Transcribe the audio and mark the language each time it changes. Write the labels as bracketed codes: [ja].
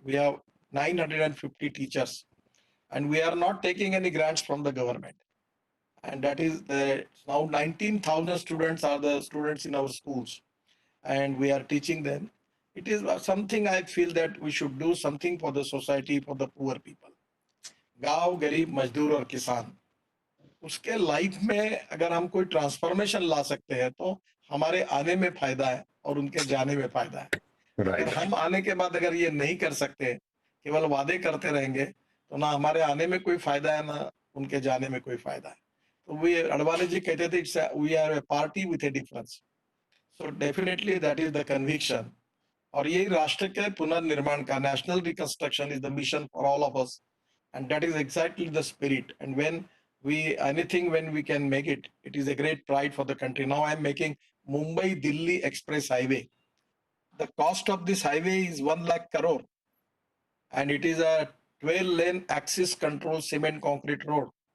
[en] We have 950 teachers. And we are not taking any grants from the government. And that is now 19,000 students are the students in our schools. And we are teaching them. It is something I feel that we should do something for the society, for the poor people. [hi] गांव गरीब मजदूर और किसान, उसके life में अगर हम कोई ट्रांसफॉर्मेशन ला सकते हैं तो हमारे आने में फायदा है और उनके जाने में फायदा है. अगर हम आने के बाद अगर ये नहीं कर सकते, केवल वादे करते रहेंगे, तो ना हमारे आने में कोई फायदा है, ना उनके जाने में कोई फायदा है. तो वे अडवाणी जी कहते थे, [en] We are a party with a difference. So definitely that is the conviction. [hi] और यही राष्ट्र के पुनर्निर्माण का, [en] National reconstruction is the mission for all of us, and that is exactly the spirit. And when Anything when we can make it, it is a great pride for the country. Now I'm making Mumbai Delhi Express Highway. The cost of this highway is 1 lakh crore, and it is a 12-lane axis control cement concrete road.